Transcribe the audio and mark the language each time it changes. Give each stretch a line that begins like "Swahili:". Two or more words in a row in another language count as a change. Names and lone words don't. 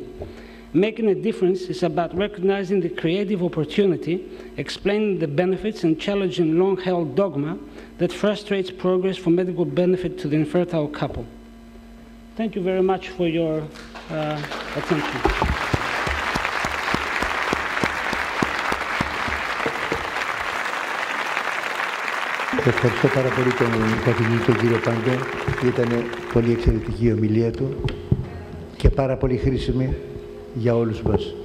English: Making a difference is about recognizing the creative opportunity, explaining the benefits, and challenging long-held dogma that frustrates progress for medical benefit to the infertile couple. Thank you very much for your attention.
Greek: Ευχαριστώ πάρα πολύ τον καθηγητή τον κύριο Πάντο. Ήταν πολύ εξαιρετική η ομιλία του και πάρα πολύ χρήσιμη για όλους μας.